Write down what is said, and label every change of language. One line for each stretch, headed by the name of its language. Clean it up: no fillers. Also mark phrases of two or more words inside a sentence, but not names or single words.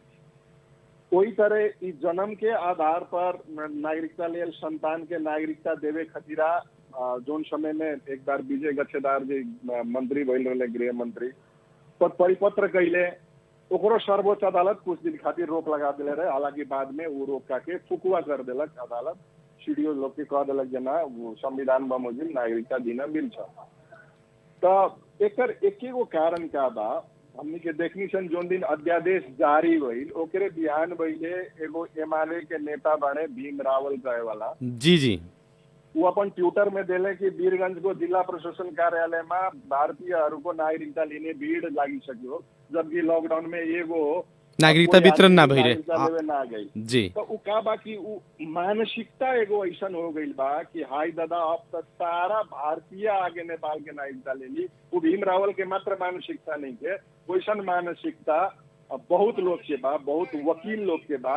Bhojpuri: कोई तरह इस जन्म के आधार पर नागरिकता लेल संतान के नागरिकता देवे खतीरा जोन समय में एक बार विजय गच्छेदार जी मंत्री भइल रहे गृह मंत्री तो परिपत्र कैले ओकरो सर्वोच्च अदालत कुछ दिन खातिर रोक लगा दिले रहे। हालांकि बाद में वो रोक के फुकुआ कर दिलक अदालत, सीडीओ लोग के कह दिलक जना
Nepali: संविधान बमोजिम नागरिकता दिन मिल्छ।
Bhojpuri: तो एकर एकेगो कारण का बा हमनी के देखनी सन जोन दिन अध्यादेश जारी भइल ओकरे बिहान भइले एगो एमाले के नेता बने भीम रावल कहे वाला जी जी वो अपन ट्विटर में देले कि
Nepali: वीरगंज को जिला प्रशासन कार्यालय में भारतीयहरूको नागरिकता लिने भीड़ लागिसक्यो,
Bhojpuri: जबकि लॉकडाउन में एगो नागरिकता वितरण ना भइले ना गई जी। तो उ का बा कि उ मानसिकता एगो ऐसन हो गई बा कि हाय दादा अब तक सारा भारतीय आगे नेपाल के नागरिकता ले ली। वो भीम रावल के मात्र मानसिकता नहीं के, वैसन मानसिकता बहुत लोग के बा, बहुत वकील लोग के बा।